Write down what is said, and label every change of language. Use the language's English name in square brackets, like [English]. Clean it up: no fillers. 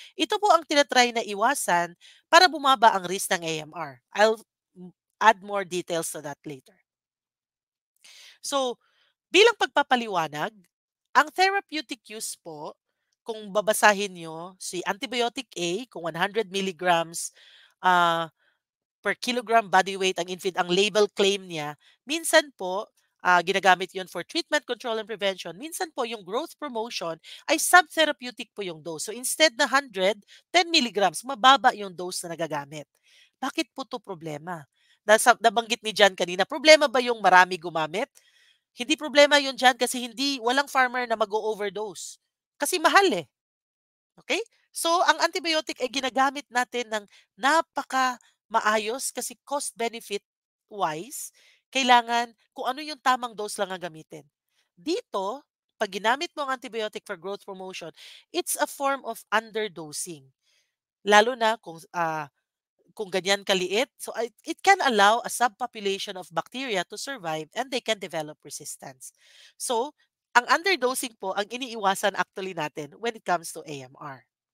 [Filipino] Ito po ang tinatry na iwasan para bumaba ang risk ng AMR. [English] I'll add more details to that later. [Filipino] So, bilang pagpapaliwanag, ang therapeutic use po, kung babasahin nyo, si antibiotic A, kung 100 milligrams per kilogram body weight ang label claim niya, minsan po, Ginagamit yon [English] for treatment, control, and prevention. [Filipino] Minsan po yung growth promotion ay subtherapeutic po yung dose. So instead na 100, 10 milligrams, mababa yung dose na nagagamit. Bakit po to problema? Nabanggit ni Jan kanina, problema ba yung marami gumamit? Hindi problema yun Jan kasi walang farmer na mag-overdose. Kasi mahal eh. Okay? So, ang antibiotic ay ginagamit natin ng napaka maayos kasi cost-benefit wise, kailangan kung ano yung tamang dose lang ang gamitin. Dito, pag ginamit mo ang [English] antibiotic for growth promotion, it's a form of underdosing. [Filipino] Lalo na kung ganyan kaliit, [English] so it can allow a subpopulation of bacteria to survive and they can develop resistance. [Filipino] So, ang underdosing po ang iniiwasan actually natin [English] when it comes to AMR.